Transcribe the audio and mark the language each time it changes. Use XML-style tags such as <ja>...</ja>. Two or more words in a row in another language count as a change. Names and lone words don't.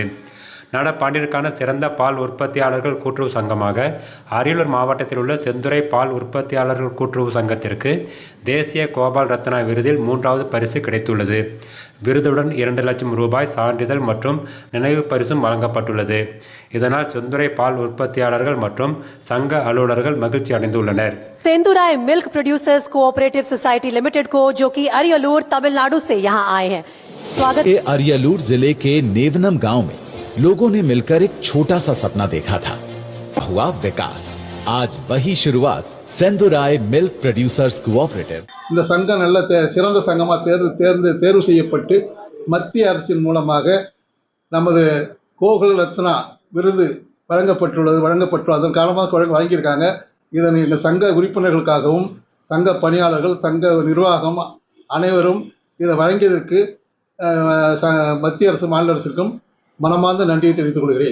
<ta>நடப்பாண்டிற்கான சிறந்த பால் உற்பத்தியாளர்கள் கூட்டுறவு சங்கமாக அரியலூர் மாவட்டத்தில் உள்ள செந்துறை பால் உற்பத்தியாளர்கள் கூட்டுறவு சங்கத்திற்கு தேசிய கோபால் ரத்னா விருதில் 3வது பரிசு கிடைத்துள்ளது. விருதுடன் 2 லட்சம் ரூபாய் சான்றிதழ் மற்றும் நினைவு பரிசும் வழங்கப்பட்டுள்ளது. இதனால் செந்துறை பால் உற்பத்தியாளர்கள் மற்றும் சங்க அலுவலர்கள் மகிழ்ச்சி அடைந்துள்ளனர்.</ta> <hi>सेंदुराय मिल्क प्रोड्यूसर्स कोऑपरेटिव सोसाइटी लिमिटेड को जो कि अरियलूर तमिलनाडु से यहाँ आए हैं, स्वागत। अरियलूर जिले के नेवनम गांव में लोगों ने मिलकर एक छोटा सा सपना देखा था, हुआ विकास। आज वही शुरुआत सेंदुराय मिल्क प्रोड्यूसर्स कोऑपरेटिव</hi> <ta>இந்த சங்கம் நல்ல சிறந்த சங்கமா தேர்வு செய்யப்பட்டு மத்திய அரசின் மூலமாக நமது கோகுல் ரத்னா விருது வழங்கப்பட்டுள்ளது. அதன் காரணமாக வழங்கியிருக்காங்க. இதனை இந்த சங்க உறுப்பினர்களுக்காகவும் சங்க பணியாளர்கள் சங்க நிர்வாகம் அனைவரும் இதை வழங்கியதற்கு மத்திய அரசு மாநில அரசுக்கும் மனமார்ந்த நன்றியை தெரிவித்துக் கொள்கிறேன்.</ta>